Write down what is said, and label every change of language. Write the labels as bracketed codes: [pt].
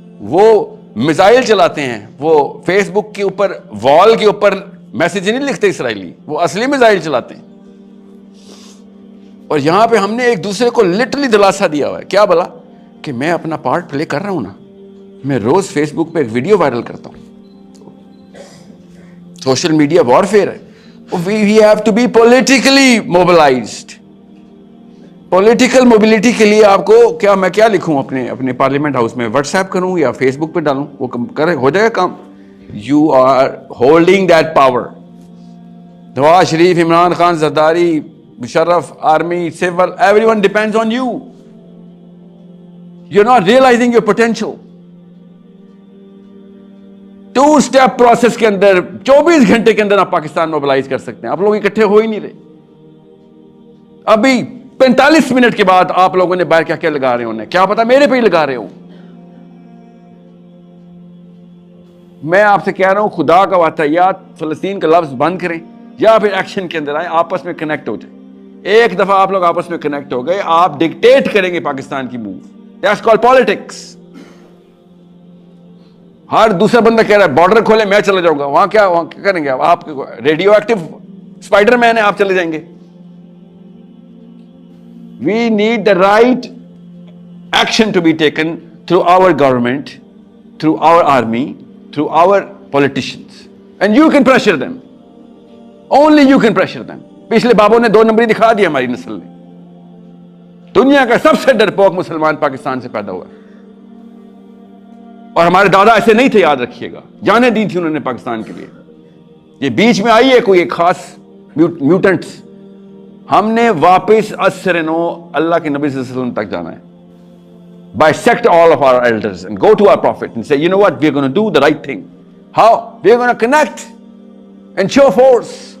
[ur] وہ میزائل چلاتے ہیں, وہ فیس بک کے اوپر وال کے اوپر میسج نہیں لکھتے اسرائیلی, وہ اصلی میزائل چلاتے ہیں. اور یہاں پہ ہم نے ایک دوسرے کو لٹرلی دلاسا دیا ہوا ہے. کیا بلا کہ میں اپنا پارٹ پلے کر رہا ہوں نا, میں روز فیس بک پہ ایک ویڈیو وائرل کرتا ہوں. سوشل میڈیا وارفیئر ہے. [en] We have to be politically mobilized. [ur] Political mobility کے لیے آپ کو میں کیا لکھوں اپنے پارلیمنٹ ہاؤس میں, واٹس ایپ کروں یا فیس بک پہ ڈالوں, وہ ہو جائے گا کام. [en] You are holding that power. Nawaz Sharif, Imran Khan, Zardari, Musharraf, army, civil, every one depends on you. You are not realizing your potential. [ur] 2 step process کے اندر 24 گھنٹے کے اندر آپ پاکستان موبلائز کر سکتے ہیں. آپ لوگ اکٹھے ہو ہی نہیں رہے. ابھی 45 منٹ کے بعد آپ لوگوں نے باہر کیا لگا رہے ہونے, کیا پتا میرے پہ ہی لگا رہے ہوں. میں آپ سے کہہ رہا ہوں خدا کا واسطہ یا فلسطین کا لفظ بند کریں یا پھر ایکشن کے اندر آئیں, آپس میں کنیکٹ ہو جائیں. ایک دفعہ آپ لوگ آپس میں کنیکٹ ہو گئے, آپ ڈکٹیٹ کریں گے پاکستان کی موو. [en] That's called politics. [ur] ہر دوسرا بندہ کہہ رہا ہے بارڈر کھولے, میں چلا جاؤں گا. وہاں کیا کریں گے آپ؟ ریڈیو ایکٹیو اسپائڈر مین ہے, آپ چلے جائیں گے. [en] We need the right action to be taken through our government, through our army, through our politicians. And you can pressure them. Only you can pressure them. [ur] پچھلے بابوں نے 2 نمبری دکھا دیا ہماری نسل نے. دنیا کا سب سے ڈرپوک مسلمان پاکستان سے پیدا ہوا. اور ہمارے دادا ایسے نہیں تھے, یاد رکھیے گا. جانیں دی تھی انہوں نے پاکستان کے لیے. یہ بیچ میں آئی ہے کوئی ایک خاص میوٹنٹس. ہم نے واپس اسرنو اللہ کے نبی صلی اللہ علیہ وسلم تک جانا ہے. [en] Bisect all of our elders and go to our prophet and say, you know what, we're going to do the right thing. How? We're going to connect and show force.